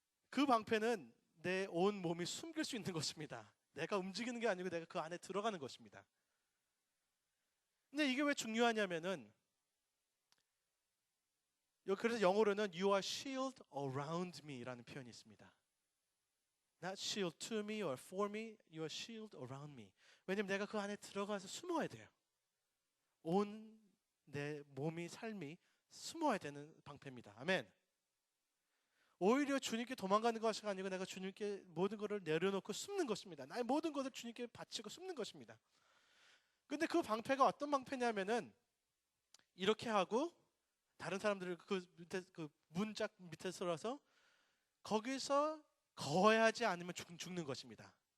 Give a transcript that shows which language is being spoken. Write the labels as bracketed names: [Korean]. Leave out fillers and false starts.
[Korean] 그 방패는 내 온 몸이 숨길 수 있는 것입니다. 내가 움직이는 게 아니고 내가 그 안에 들어가는 것입니다. 근데 이게 왜 중요하냐면은, 그래서 영어로는 [English] You are shield around me [Korean] 라는 표현이 있습니다. [English] Not shield to me or for me, You are shield around me. [Korean] 왜냐면 내가 그 안에 들어가서 숨어야 돼요. 온 내 몸이 삶이 숨어야 되는 방패입니다. 아멘. 오히려 주님께 도망가는 것이 아니고 내가 주님께 모든 것을 내려놓고 숨는 것입니다. 나의 모든 것을 주님께 바치고 숨는 것입니다. 근데 그 방패가 어떤 방패냐면은, 이렇게 하고 다른 사람들을 그 밑에 그 문짝 밑에 서서 거기서 거해하지 않으면 죽는 것입니다.